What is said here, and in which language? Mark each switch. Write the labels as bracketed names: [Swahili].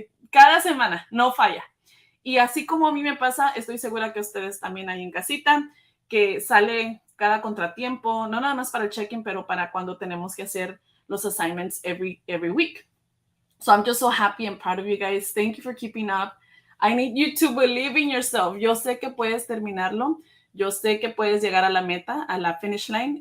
[Spanish] Cada semana, no falla. Y así como a mí me pasa, estoy segura que ustedes también ahí en casita, que sale cada contratiempo, no nada más para el check-in, pero para cuando tenemos que hacer los [English] assignments every week. So I'm just so happy and proud of you guys. Thank you for keeping up. I need you to believe in yourself. [Spanish] Yo sé que puedes terminarlo. Yo sé que puedes llegar a la meta, a la [English] finish line.